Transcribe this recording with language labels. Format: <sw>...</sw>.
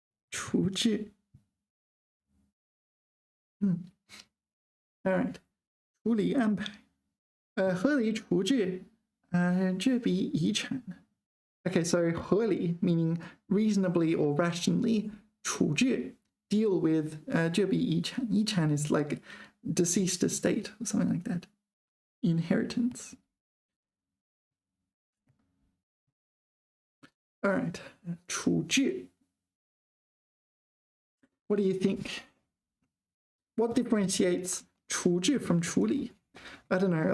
<zh>处置. All right. 处理安排. 合理处置.这笔遗产.</zh> <en>Okay, so 合理 meaning reasonably or rationally.</en> <zh>处置</zh> <en>deal with</en> <zh>这笔遗产.</zh> <en>遗产 is like deceased estate or something like that. Inheritance. All right, 处置. What do you think? What differentiates</en> <zh>处置</zh> <en>from</en> <zh>处理?</zh> <en>I don't know.</en>